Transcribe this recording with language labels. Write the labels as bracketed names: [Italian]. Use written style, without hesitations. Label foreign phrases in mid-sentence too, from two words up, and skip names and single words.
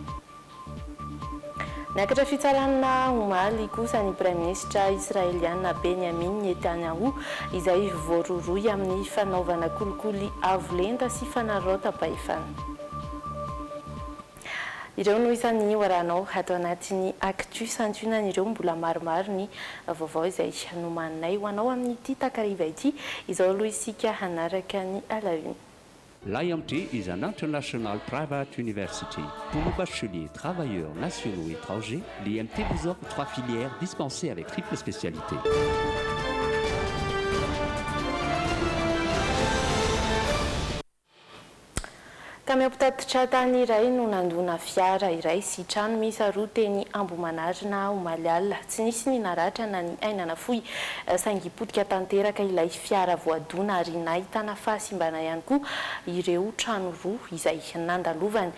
[Malagasy] Niakatra fitsarana omaly kosa ny Praiminisitra Israeliana Benyamin Netanyahu izay voaroroy amin'ny fanaovana kolikoly avolenta sy fanarota-pahefana. Ireo no isan'ny oranao atao anatin'ny actu santionan'ireo mbola maromaro ny vaovao izay nomaninay ho anao amin'ity takariva ity izao aloha isika hanaraka ny alaune. [English] L'IMT is an international private university. [French] Pour nos bacheliers, travailleurs nationaux et étrangers, l'IMT vous offre 3 filières dispensées avec triple spécialité. [Malagasy] Camion mpitatitra tany iray no nandona fiara iray sy trano miisa roa teny Ambohimanarina, Omalialina. Tsy nisy ny naratra na ny ainana fohy saingy potika tanteraka ilay fiara voadona ary nahitana fahasimbana ihany koa ireo trano roa izay nandalovany.